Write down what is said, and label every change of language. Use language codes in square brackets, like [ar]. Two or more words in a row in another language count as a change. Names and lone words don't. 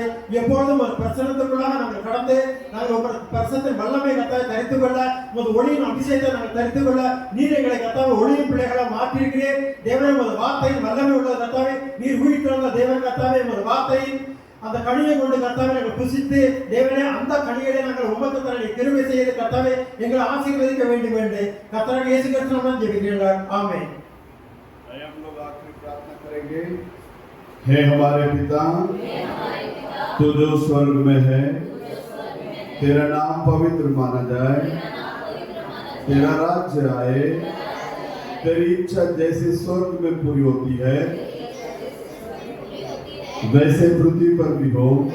[ta] எப்பொழுதும் ஒரு பிரசனத்துக்குள்ளாக நாங்கள் கடந்து நாங்கள் ஒரு பிரசனத்தின் வல்லமை கர்த்தாவை தரித்துக் கொள்ள உமது ஒளியின் அபிஷேகத்தை நாங்கள் தரித்துக் கொள்ள நீர் எங்களை கர்த்தாவே ஒளியின் பிள்ளைகளை மாற்றியிருக்கிறேன் தேவனே. உமது வார்த்தையின் வல்லமை உள்ளது கர்த்தாவே. நீர் உயிர்த்தெழுந்த தேவன் கர்த்தாவே. உமது வார்த்தையின் அந்த கனியை கொண்டு கர்த்தாவே நாங்கள் புசித்து தேவனே அந்த கனிகளை நாங்கள் உமக்கு தர கிருபை செய்து கர்த்தாவே எங்களை ஆசீர்வதிக்க வேண்டும் என்று கர்த்தராகிய இயேசு கிறிஸ்துவின் ஜெபிக்கிறேன். ஆமென். [hi] हम लोग आखिरी प्रार्थना करेंगे। हे हमारे पिता तू जो स्वर्ग में है, तेरा नाम पवित्र माना जाए, तेरा राज्य आए, तेरी इच्छा जैसे स्वर्ग में पूरी होती है वैसे पृथ्वी पर भी हो।